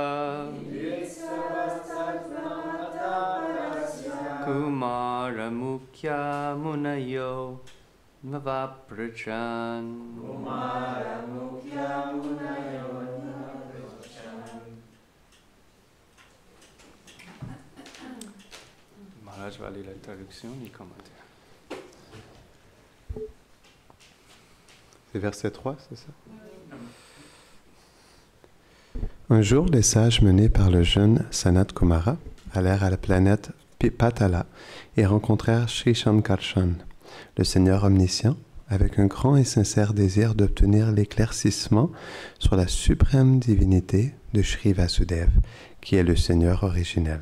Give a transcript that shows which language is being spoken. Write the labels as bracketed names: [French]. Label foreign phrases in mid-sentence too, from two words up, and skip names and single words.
[Sanskrit] कुमार मुख्य मुनयो नवप्रचन्. कुमार मुख्य मुनयो नवप्रचन्. [French] Maharaj va lire la traduction et commentaire. C'est verset 3, c'est ça? Un jour, les sages menés par le jeune Sanat Kumara allèrent à la planète Patala et rencontrèrent Sri Shankarshan, le Seigneur omniscient, avec un grand et sincère désir d'obtenir l'éclaircissement sur la suprême divinité de Sri Vasudev, qui est le Seigneur originel.